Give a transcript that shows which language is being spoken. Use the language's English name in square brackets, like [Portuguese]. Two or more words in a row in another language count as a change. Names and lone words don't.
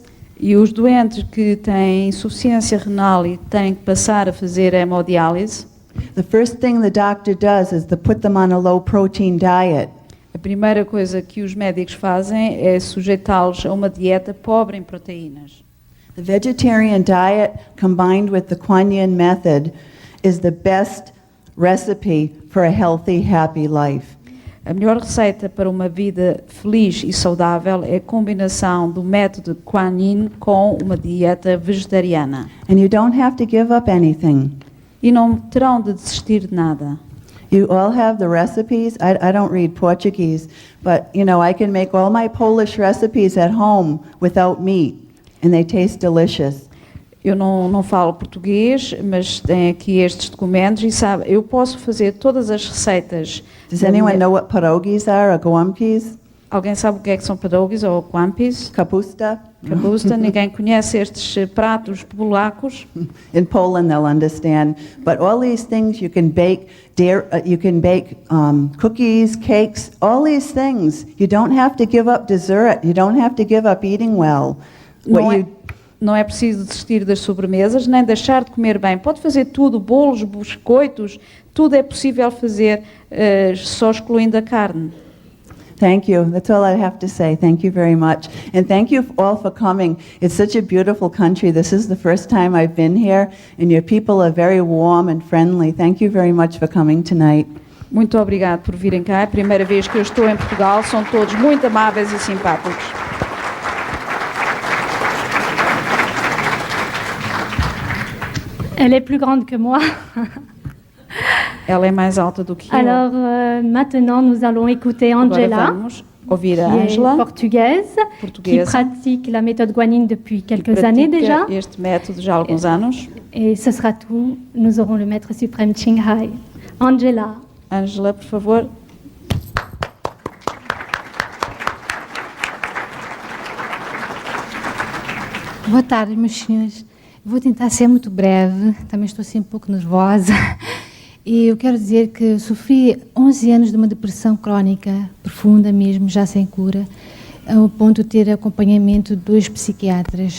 [Portuguese] e os doentes que têm insuficiência renal e têm que passar a fazer hemodiálise, [English] the first thing the doctor does is to put them on a low protein diet. [Portuguese] A primeira coisa que os médicos fazem é sujeitá-los a uma dieta pobre em proteínas. [English] The vegetarian diet combined with the Kuan Yin method is the best recipe for a healthy, happy life. [Portuguese] A melhor receita para uma vida feliz e saudável é a combinação do método Kuan Yin com uma dieta vegetariana. [English] And you don't have to give up anything. [Portuguese] E não terão de desistir de nada. [English] You all have the recipes. I don't read Portuguese, but I can make all my Polish recipes at home without meat, and they taste delicious. [Portuguese] Eu não falo português, mas tem aqui estes documentos e sabe, eu posso fazer todas as receitas. [English] Does anyone know what pierogies are or gołąbkis? [Portuguese] Alguém sabe o que é que são pierogies ou gołąbkis? Kapusta? Kapusta, ninguém conhece estes pratos polacos. [English] In Poland they'll understand, but all these things you can bake cookies, cakes, all these things. You don't have to give up dessert. You don't have to give up eating well. [Portuguese] Não é preciso desistir das sobremesas, nem deixar de comer bem. Pode fazer tudo, bolos, biscoitos, tudo é possível fazer, só excluindo a carne. [English] Thank you. That's all I have to say. Thank you very much. And thank you all for coming. It's such a beautiful country. This is the first time I've been here, and your people are very warm and friendly. Thank you very much for coming tonight. [Portuguese] Muito obrigado por virem cá. É a primeira vez que eu estou em Portugal. São todos muito amáveis e simpáticos. [French] Elle est plus grande que moi. [Portuguese] Ela é mais alta do que eu. [French] Alors maintenant, nous allons écouter Angela, [Portuguese] Agora vamos ouvir a [French] qui Angela, est portugaise, qui pratique la méthode guanine depuis quelques années déjà. [Portuguese] Este método já há alguns anos. [French] Et ce sera tout. Nous aurons le Maître Suprême Ching. Angela. [Portuguese] Angela, por favor. Boa tarde, meus senhores. Vou tentar ser muito breve, também estou assim um pouco nervosa. E eu quero dizer que sofri 11 anos de uma depressão crónica, profunda mesmo, já sem cura, ao ponto de ter acompanhamento de 2 psiquiatras.